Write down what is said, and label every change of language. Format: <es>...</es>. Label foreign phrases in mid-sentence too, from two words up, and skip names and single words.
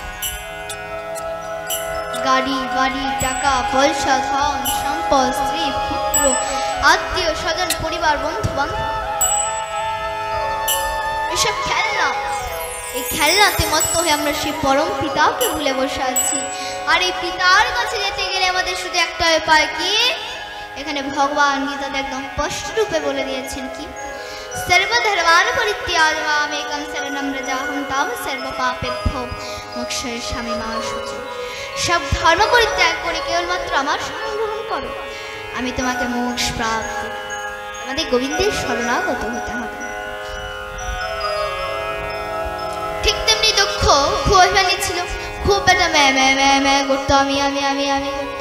<bn>গাড়ি, বাড়ি, টাকা, পয়সা, ধন সম্পদ, স্ত্রী, পুত্র, আত্মীয় স্বজন, পরিবার, বন্ধু বান্ধব, এসব খেলনা। এই খেলনাতে মত্ত হয়ে আমরা সেই পরম পিতাকে ভুলে বসে আছি। আর এই পিতার কাছে যেতে গেলে আমাদের শুধু একটা উপায়, কি? এখানে ভগবান গীতাতে একদম স্পষ্ট রূপে বলে দিয়েছেন, কি?</bn> <sa>সর্বধর্মান পরিত্যাজ্য মামেকং শরণং ব্রজাহং তং সর্বপাপেভ্যো মোক্ষয়িষ্যামি মা শুচি।</sa> <bn>সব ধর্ম পরিত্যাগ করে কেবলমাত্র আমার শরণ গ্রহণ করো, আমি তোমাকে মোক্ষ প্রাপ্ত। আমাদের গোবিন্দের শরণাগত হতে হবে। ঠিক তেমনি দক্ষ খুব অভিমানী ছিল, খুব বেটা ম্যা করতো, আমি আমি আমি আমি করতো।</bn>